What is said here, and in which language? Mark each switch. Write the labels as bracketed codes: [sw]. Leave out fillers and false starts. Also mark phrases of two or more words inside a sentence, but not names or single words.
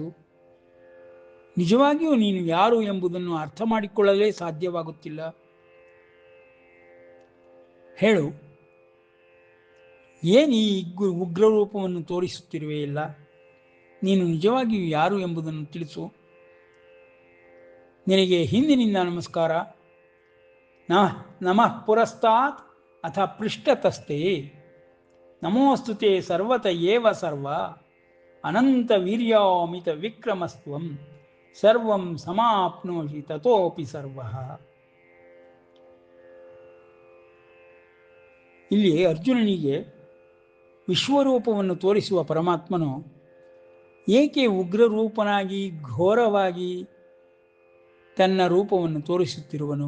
[kn] ನಿಜವಾಗಿಯೂ ನೀನು ಯಾರು ಎಂಬುದನ್ನು ಅರ್ಥ ಮಾಡಿಕೊಳ್ಳಲೇ ಸಾಧ್ಯವಾಗುತ್ತಿಲ್ಲ. ಹೇಳು, ಏನು ಈ ಉಗ್ರ ರೂಪವನ್ನು ತೋರಿಸುತ್ತಿರುವೆಯಲ್ಲ? ನೀನು ನಿಜವಾಗಿಯೂ ಯಾರು ಎಂಬುದನ್ನು ತಿಳಿಸು. ನಿನಗೆ ಹಿಂದಿನಿಂದ ನಮಸ್ಕಾರ. [sa] ನಮಃ ಪುರಸ್ತಾತ್ ಅಥ ಪೃಷ್ಠತಸ್ತೆ. ನಮೋಸ್ತುತೆ ಸರ್ವತ ಏವ ಸರ್ವ. ಅನಂತ ವೀರ್ಯಾಮಿತ ವಿಕ್ರಮಸ್ತ್ವಂ. ಸರ್ವಂ ಸಮಾಪ್ನೋಷಿ ತತೋಪಿ ಸರ್ವ. [kn] ಇಲ್ಲಿ ಅರ್ಜುನನಿಗೆ ವಿಶ್ವರೂಪವನ್ನು ತೋರಿಸುವ ಪರಮಾತ್ಮನು ಏಕೆ ಉಗ್ರರೂಪನಾಗಿ ಘೋರವಾಗಿ ತನ್ನ ರೂಪವನ್ನು ತೋರಿಸುತ್ತಿರುವನು?